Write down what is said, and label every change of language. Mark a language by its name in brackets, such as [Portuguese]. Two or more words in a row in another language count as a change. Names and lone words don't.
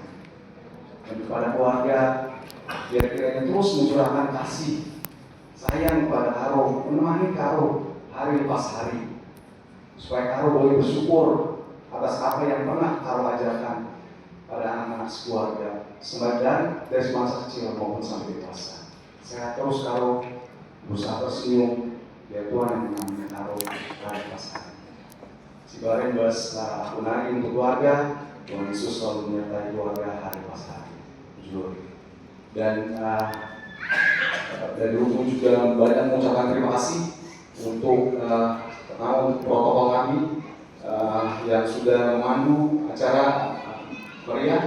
[Indonesian] Dan kepada keluarga, biar kiranya terus mencurahkan kasih sayang kepada Karo, menemani Karo hari lepas hari, supaya Karo boleh bersyukur atas apa yang pernah Karo ajarkan pada anak-anak keluarga, sebagian dari masa kecil maupun sampai dewasa. Sehat terus Karo, berusaha tersenyum, biar Tuhan yang menemani Karo hari lepas hari. [Batak Karo] Si Baren bas aku nari [Indonesian] untuk keluarga, Tuhan Yesus selalu menyertai keluarga hari lepas hari. Dan dari Ruku juga banyak mengucapkan terima kasih untuk protokol kami yang sudah memandu acara meriah.